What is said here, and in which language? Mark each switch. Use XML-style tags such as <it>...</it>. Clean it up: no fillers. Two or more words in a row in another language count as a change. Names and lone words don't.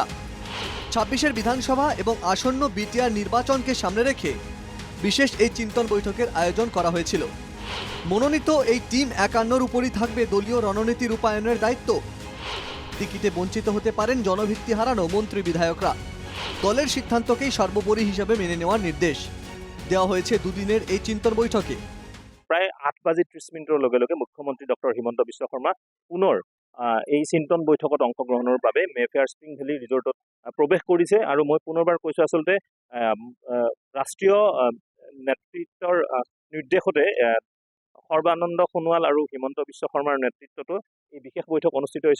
<bn>২৬-এর বিধানসভা এবং আসন্ন বিটিআর নির্বাচনকে সামনে রেখে বিশেষ এই চিন্তন বৈঠকের আয়োজন করা হয়েছিল। মনোনীত এই টিম ৫১-র উপরই থাকবে দলীয় রণনীতি রূপায়ণের দায়িত্ব। টিকিটে বঞ্চিত হতে পারেন জনভিত্তি হারানো মন্ত্রী বিধায়করা। দলের সিদ্ধান্তকেই সর্বোপরি হিসাবে মেনে নেওয়ার নির্দেশ দেওয়া হয়েছে দুদিনের এই চিন্তন বৈঠকে।</bn> <as>প্ৰায় 8:30 লগে লগে মুখ্যমন্ত্রী ডক্টর হিমন্ত বিশ্ব শর্মা পুনৰ এই চিন্তন বৈঠকত অংশগ্ৰহণৰ বাবে মেফেয়াৰ স্প্ৰিং ভেলী ৰিজৰ্টত প্ৰৱেশ কৰিছে আৰু মই পুনৰবাৰ কৈছোঁ আচলতে ৰাষ্ট্ৰীয় নেতৃত্বৰ নিৰ্দেশতে সৰ্বানন্দ সোণোৱাল আৰু হিমন্ত বিশ্ব শৰ্মাৰ নেতৃত্বতো এই বিশেষ বৈঠক অনুষ্ঠিত হৈছে।</as>